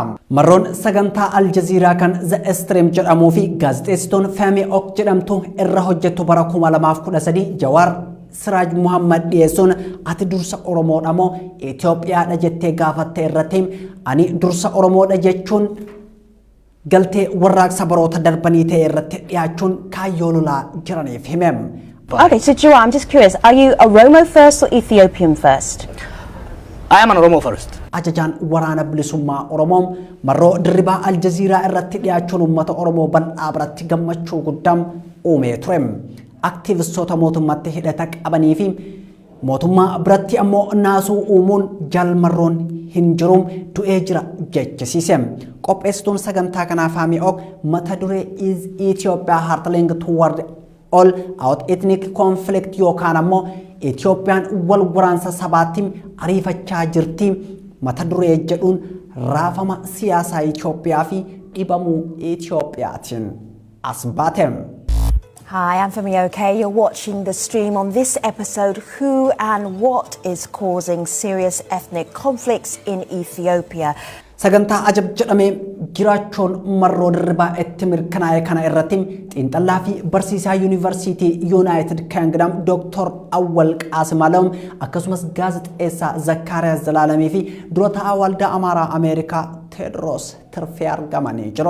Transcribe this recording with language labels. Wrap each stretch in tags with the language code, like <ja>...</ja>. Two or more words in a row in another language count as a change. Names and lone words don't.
<om>Marroon sagantaa Aljaziiraa kan The Extreme jedhamuu fi gaazexeessituun Femi Ok jedhamtu irra hojjettu bara 2013 Jawaar Siraaj Muhammad dhiyeessuun ati dursa Oromoodha moo Itoophiyaadha jettee gaafatte irratti ani dursa Oromoodha jechuun galtee warraaqsa baroota darbanii ta'e irratti dhiyaachuun kaayyoo lolaa jiraniif himem.</om> <en>Okay, so Jawar, I'm just curious, are you Oromo first or Ethiopian first? I am an Oromo first.</en> <om>Ajajaan waraana bilisummaa Oromoo marroo dirribaa Aljaziiraa irratti dhiyaachuun uummata Oromoo bal'aa biratti gammachuu guddaa uumee ture. Aktiivistoota mootummaatti hidhata qabanii fi mootummaa biratti ammoo naasuu uumuun jaalmarroon hin jiruun du'ee jira jechisiise. Qopheessituun sagantaa kanaaf haami'oo mata duree</om> <en>is Ethiopia hurtling toward all out ethnic conflict</en> <om>yookaan ammoo Itoophiyaan wal waraansa sabaatiin ariifachaa jirti mata duree jedhuun raafama siyaasaa Itoophiyaa fi dhibamuu Itoophiyaatiin as baate.</om> <en>Hi, I'm Femi OK. You're watching the stream. On this episode, who and what is causing serious ethnic conflicts in Ethiopia?</en> <om>Sagantaa ajab jedhamee jiraachuun marroo dirribaa itti mirkanaa'e kana irratti xiinxallaa fi barsiisaa yuunivarsiitii United Kingdom Dr. Awwal Qaasim Alam akkasumas gaazexeessaa Zakkaariyaas Zalaalamii fi dura ta'aa waldaa Amaaraa Ameerikaa Teedros Tirfee argamanii jiru.</om>